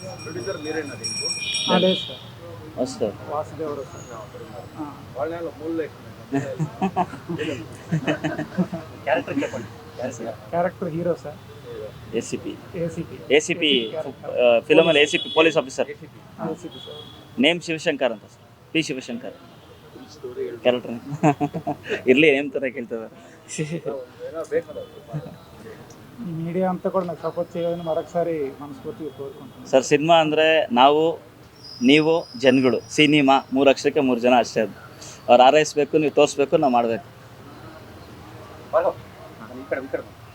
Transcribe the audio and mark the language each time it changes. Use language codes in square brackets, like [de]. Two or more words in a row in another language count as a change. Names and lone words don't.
[te] లేదు సార్, వాసుదేవరావు సార్. క్యారెక్టర్ హీరో సార్. ఏసీపీ ఫిಲಮಲ್ಲಿ ఏసీపీ పోలీస్ ఆఫీసర్. ఏసీపీ సార్. [kn] ನೇಮ್ ಶಿವಶಂಕರ್ ಅಂತ ಸರ್. ಪಿ ಶಿವಶಂಕರ್ ಕ್ಯಾರೆಕ್ಟರ್ ಇರಲಿ ಏನು ಥರ ಕೇಳ್ತದೆ. [te] ఈ మీడియా అంతా కూడా నాకు సపోర్ట్ చేయాలని మరొకసారి మనస్ఫూర్తిగా కోరుకుంటున్నాను [kn] ಸರ್. ಸಿನಿಮಾ ಅಂದರೆ ನಾವು, ನೀವು, ಜನಗಳು. ಸಿನಿಮಾ 3 ಅಕ್ಷರಕ್ಕೆ 3 ಜನ ಅಷ್ಟೇ. ಅದು ಅವ್ರು ಹಾರೈಸಬೇಕು, ನೀವು ತೋರಿಸ್ಬೇಕು, ನಾವು ಮಾಡಬೇಕು.